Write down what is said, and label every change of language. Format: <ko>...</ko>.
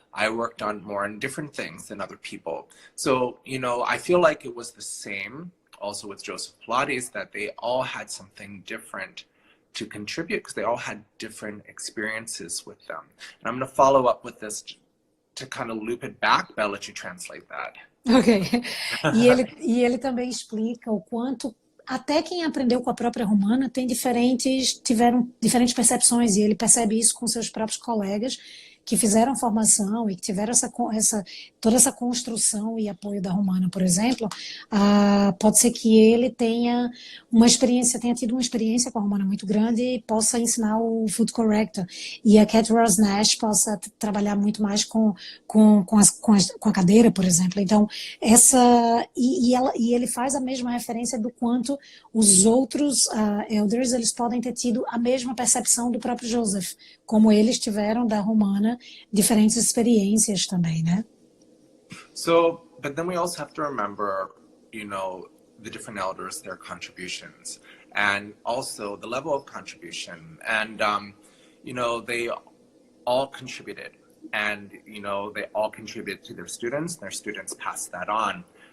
<en>I worked on more on different things than other people. So, I feel like it was the same also with Joseph Pilates, that they all had something different to contribute because they all had different experiences with them. And I'm going to follow up with this to kind of loop it back, but I'll let you translate that. Ok.</en> <pt>E ele também explica o quanto até quem aprendeu com a própria Romana tiveram diferentes percepções, e ele percebe isso com seus próprios colegas que fizeram formação e que tiveram toda essa construção e apoio da Romana, por exemplo. Pode ser que ele tenha tido uma experiência com a Romana muito grande e possa ensinar o foot corrector, e a Cat Ross Nash possa trabalhar muito mais com a cadeira, por exemplo. Então, ele faz a mesma referência do quanto os outros elders, eles podem ter tido a mesma percepção do próprio Joseph, como eles tiveram da Romana diferentes experiências também, né?</pt> <en>So, but then we also have to remember, the different elders, their contributions, and also the level of contribution. And, they all contributed, and, they all contributed to their students passed that on.</en>